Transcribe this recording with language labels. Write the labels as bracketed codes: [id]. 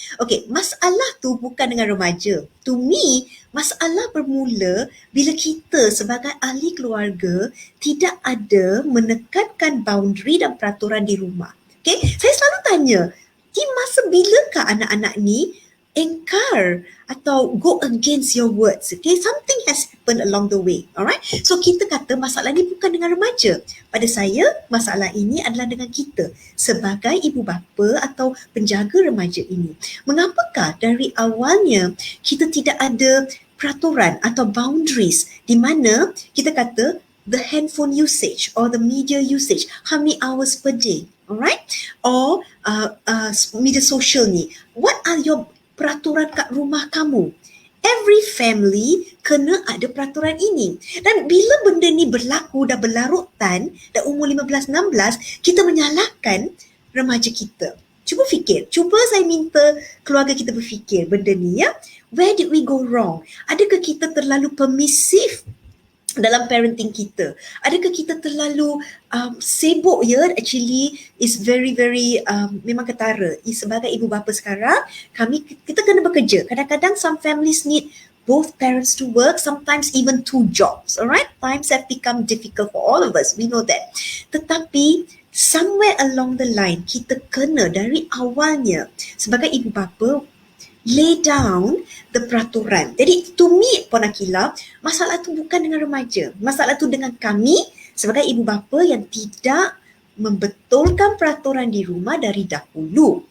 [ms] Okay, masalah tu bukan dengan remaja. To me, masalah bermula bila kita sebagai ahli keluarga tidak ada menekankan boundary dan peraturan di rumah. Okay, saya selalu tanya, di masa bilakah anak-anak ni engkar atau go against your words? [en] Okay, something has happened along the way. [ms] Alright, so kita kata masalah ni bukan dengan remaja. Pada saya, masalah ini adalah dengan kita sebagai ibu bapa atau penjaga remaja ini. Mengapakah dari awalnya kita tidak ada peraturan atau boundaries di mana kita kata [en] the handphone usage or the media usage, how many hours per day, [ms] alright, or media social ni, [en] what are your [ms] peraturan kat rumah kamu? Every family kena ada peraturan ini. Dan bila benda ni berlaku dah berlarutan, dah umur 15-16, kita menyalahkan remaja kita. Cuba fikir, cuba saya minta keluarga kita berfikir benda ni ya. [en] Where did we go wrong? [ms] Adakah kita terlalu permisif dalam parenting kita? Adakah kita terlalu sibuk ya? [en] Actually is very memang ketara. [ms] Sebagai ibu bapa sekarang, kita kena bekerja. [en] Kadang-kadang some families need both parents to work, sometimes even two jobs. Alright, times have become difficult for all of us. We know that. [ms] Tetapi somewhere along the line, kita kena dari awalnya sebagai ibu bapa [en] lay down the [ms] peraturan. Jadi to me, Puan Arquila, masalah tu bukan dengan remaja. Masalah tu dengan kami sebagai ibu bapa yang tidak membetulkan peraturan di rumah dari dahulu.